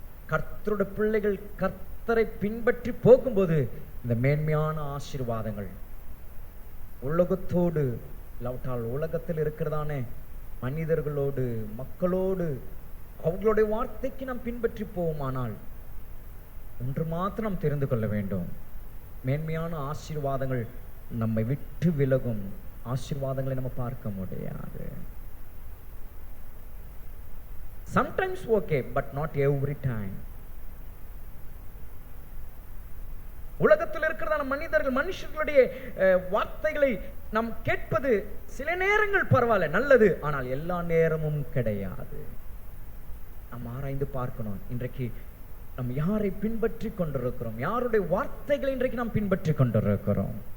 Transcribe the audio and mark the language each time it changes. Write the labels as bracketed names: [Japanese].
[Tamil] கர்த்தருடைய பிள்ளைகள் கர்த்தரை பின்பற்றி போகும்போது இந்த மேன்மையான ஆசீர்வாதங்கள் உலகத்தோடு, இல்லாவிட்டால் உலகத்தில் இருக்கிறதான மனிதர்களோடு, மக்களோடு, அவர்களுடைய வார்த்தைக்கு நாம் பின்பற்றி போவோமானால் ஒன்று மாத்திரம் நாம் தெரிந்து கொள்ள வேண்டும். மேன்மையான ஆசீர்வாதங்கள் நம்மை விட்டு விலகும். ஆசீர்வாதங்களை நம்ம பார்க்க முடியாது. [English] Sometimes okay, but not every time. [Tamil] உலகத்தில் இருக்கிறதான மனுஷர்களுடைய வார்த்தைகளை நாம் கேட்பது சில நேரங்கள் பரவாயில்ல, நல்லது. ஆனால் எல்லா நேரமும் கிடையாது. நாம் ஆராய்ந்து பார்க்கணும். இன்றைக்கு நாம் யாரை பின்பற்றி கொண்டிருக்கிறோம்? யாருடைய வார்த்தைகளை இன்றைக்கு நாம் பின்பற்றி கொண்டிருக்கிறோம்?